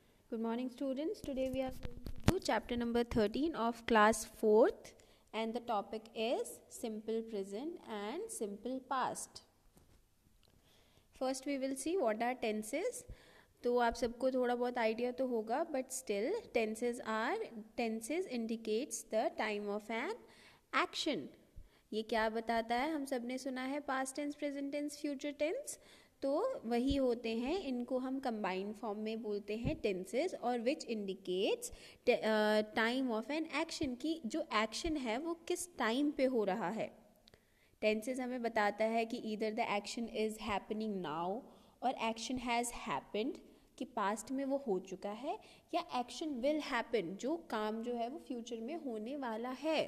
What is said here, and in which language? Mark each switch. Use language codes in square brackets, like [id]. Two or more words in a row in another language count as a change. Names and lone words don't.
[en] Good morning, students. Today we are going to do chapter number 13 of class 4th, and the topic is simple present and simple past. First we will see what are tenses. [hi] तो आप सबको थोड़ा बहुत आइडिया तो होगा, [en] but still tenses indicates the time of an action. [hi] ये क्या बताता है? हम सब ने सुना है [en] past tense, present tense, future tense. [hi] तो वही होते हैं, इनको हम [en] combined form [hi] में बोलते हैं टेंसेस, और [en] which indicates time of an action, [hi] की जो एक्शन है वो किस टाइम पे हो रहा है. टेंसेस हमें बताता है कि [en] either the action is happening now [hi] और [en] action has happened, [hi] कि पास्ट में वो हो चुका है, या [en] action will happen, [hi] जो काम जो है वो फ्यूचर में होने वाला है.